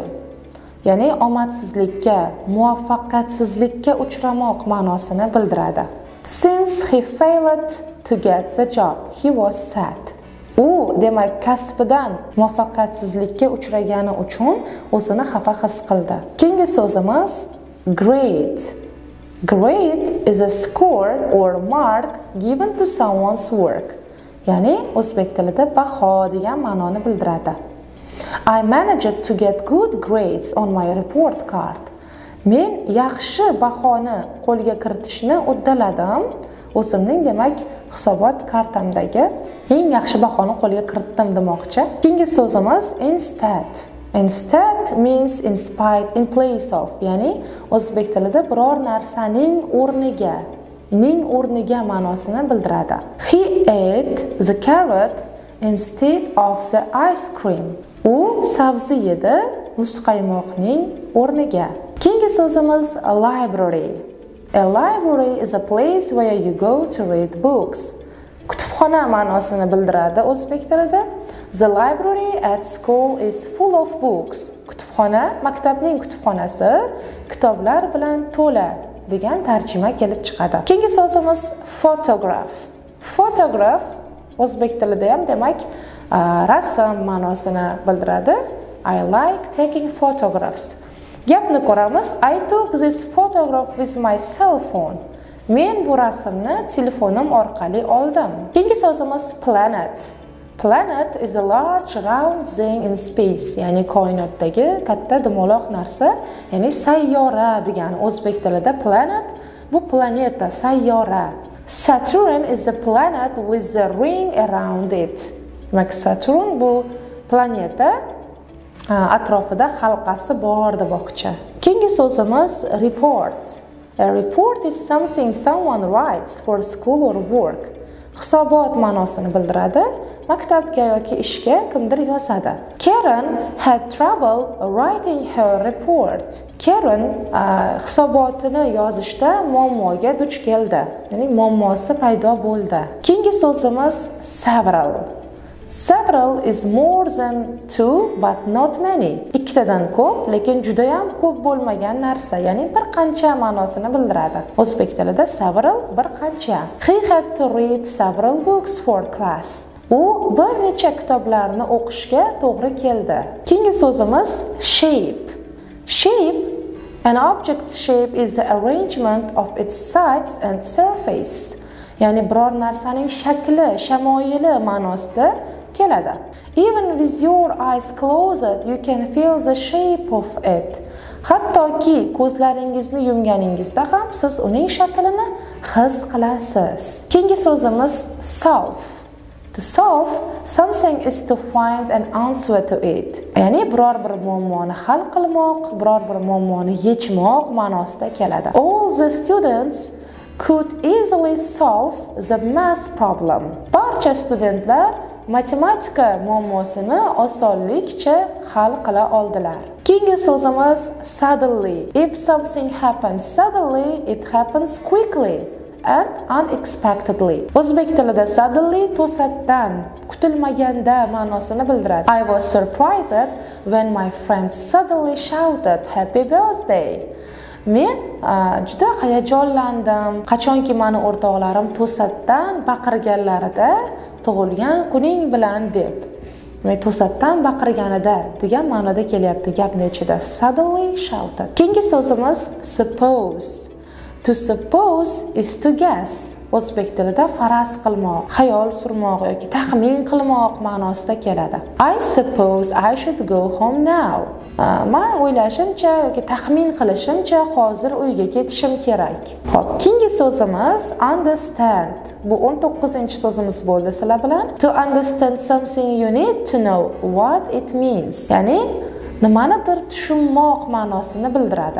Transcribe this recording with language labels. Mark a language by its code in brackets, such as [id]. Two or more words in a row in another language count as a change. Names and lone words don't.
[uz] Ya'ni omadsizlikka, muvaffaqiyatsizlikka uchramoq ma'nosini bildiradi. [en] Since he failed to get the job, he was sad. [uz] U demak kasbidan muvaffaqiyatsizlikka uchragani uchun o'zini xafa his qildi. Keyingi so'zimiz grade. [en] Grade is a score or mark given to someone's work. [uz] Ya'ni o'zbek tilida baho degan ma'noni bildiradi. [en] I managed to get good grades on my report card. [uz] Men yaxshi bahoni qo'lga kiritishni uddaladim. O'zimning demak hisobot kartamdagi eng yaxshi bahoni qo'lga kiritdim demoqchi. Keyingi so'zimiz instead. [en] Instead means in spite, in place of. [uz] Ya'ni o'zbek tilida biror narsaning o'rniga ma'nosini bildiradi. [en] He ate the carrot instead of the ice cream. [uz] U sabzi yedi muzqaymoqning o'rniga. Keyingi so'zimiz library. [en] A library is a place where you go to read books. [uz] Kutubxona ma'nosini bildiradi o'zbek tilida. [en] The library at school is full of books. [uz] Kutubxona, maktabning kutubxonasi kitoblar bilan to'la degan tarjima kelib chiqadi. Keyingi so'zimiz photograph. Photograph o'zbek tilida ham demak rasm ma'nosini bildiradi. [en] I like taking photographs. [uz] Gapni ko'ramiz. [en] I took this photograph with my cell phone. [uz] Men bu rasmni telefonim orqali oldim. Keyingi so'zimiz [en] planet. Planet is a large round thing in space, [uz] ya'ni koinotdagi katta dumaloq narsa, ya'ni sayyora degani o'zbek tilida planet bu planeta, sayyora. [en] Saturn is the planet with the ring around it. [uz] Demak, Saturn bu planeta atrofida halqasi bor demoqchi. Keyingi so'zimiz report. [en] A report is something someone writes for school or work. [uz] Hisobot ma'nosini bildiradi. Maktabga yoki ishga kimdir yozadi. [en] Karen had trouble writing her report. [uz] Karen hisobotini yozishda muammoga duch keldi. Ya'ni muammosi paydo bo'ldi. Keyingi so'zimiz several. [en] Several is more than two but not many. [uz] Ikkitadan ko'p, lekin juda ham ko'p bo'lmagan narsa, ya'ni bir qancha ma'nosini bildiradi. O'zbek tilida several bir qancha. [en] He had to read several books for class. [uz] U bir necha kitoblarni o'qishga to'g'ri keldi. Keyingi so'zimiz shape. [en] Shape, an object's shape is the arrangement of its sides and surface. [uz] Ya'ni biror narsaning shakli, shamoyili ma'nosida keladi. [en] Even with your eyes closed, you can feel the shape of it. [uz] Hattoki ko'zlaringizni yumganingizda ham siz uning shaklini his qilasiz. Keyingi so'zimiz solve. [en] To solve something is to find an answer to it. [uz] Ya'ni biror bir muammoni hal qilmoq, biror bir muammoni yechmoq ma'nosida keladi. [en] All the students could easily solve the math problem. [uz] Barcha studentlar matematika muammosini osonlikcha hal qila oldilar. Keyingi so'zimiz suddenly. [en] If something happens suddenly, it happens quickly and unexpectedly. [uz] O'zbek tilida suddenly to'satdan, kutilmaganda ma'nosini bildiradi. [en] I was surprised when my friend suddenly shouted happy birthday. [uz] Men juda hayajonlandim qachonki meni o'rtoqlarim to'satdan baqirganlarida tug'ilgan kuning bilan deb. To'satdan baqirganida degan ma'noda kelyapti gapning ichida. [en] Suddenly shouted. [uz] Keyingi so'zimiz suppose. [en] To suppose is to guess. [uz] O'zbek tilida faraz qilmoq, xayol surmoq yoki taxmin qilmoq ma'nosida keladi. [en] I suppose I should go home now. [uz] Men o'ylashimcha yoki taxmin qilishimcha hozir uyga ketishim kerak. Xo'p, keyingi so'zimiz understand. Bu 19-so'zimiz bo'ldi sizlar bilan. [en] To understand something you need to know what it means. [uz] Ya'ni nimanidir tushunmoq ma'nosini bildiradi.